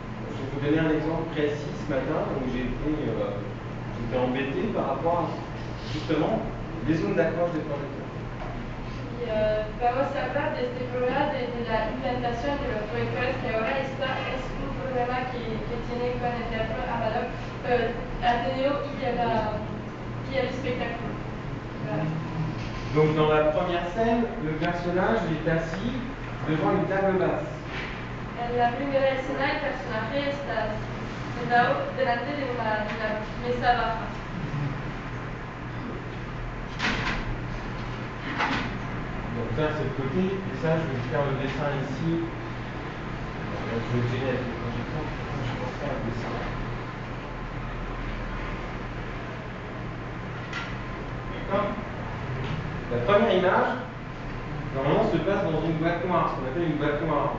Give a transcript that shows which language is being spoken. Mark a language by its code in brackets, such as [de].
[fr] Je vais vous donner un exemple précis ce matin où j'étais embêté par rapport à justement les zones d'accroche des projecteurs. [es] Y vamos a hablar de este problema de la implantación de los proyectores que ahora es un problema que tiene con el teatro Amador, Ateneo y el espectáculo. [fr] Donc dans la première scène, le personnage est assis devant une table basse. [es] En la primera escena el personaje está sentado delante de una mesa baja. [fr] Donc ça c'est le côté, et ça je vais faire le dessin ici. Je vais le gérer avec le projecteur, je vais faire le dessin. D'accord. La première image, normalement se passe dans une boîte noire, ce qu'on appelle une boîte noire.